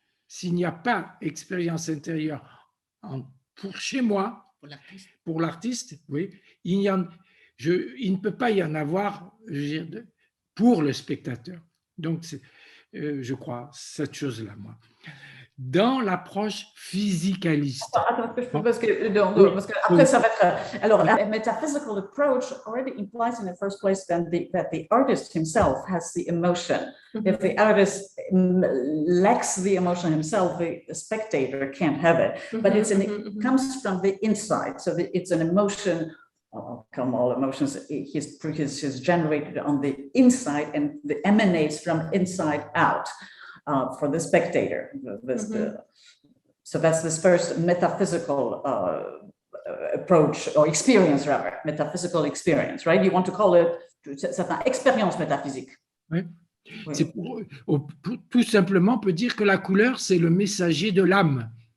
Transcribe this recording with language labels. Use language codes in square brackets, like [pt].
[fr] S'il n'y a pas d'expérience intérieure pour chez moi, pour l'artiste, oui, il ne peut pas y en avoir pour le spectateur. Donc, je crois cette chose-là, moi. Dans l'approche physicaliste. Parce que après, ça va être. Alors, [en] a metaphysical approach already implies in the first place that the artist himself has the emotion. If the artist lacks the emotion himself, the spectator can't have it. But it comes from the inside. So it's an emotion. Come all emotions, is generated on the inside and emanates from inside out. For the spectator. So that's this first metaphysical approach, or experience rather, metaphysical experience, right? You want to call it, [fr] c'est une expérience métaphysique. Oui. Oui. C'est tout simplement, on peut dire que la couleur, c'est le messager de l'âme.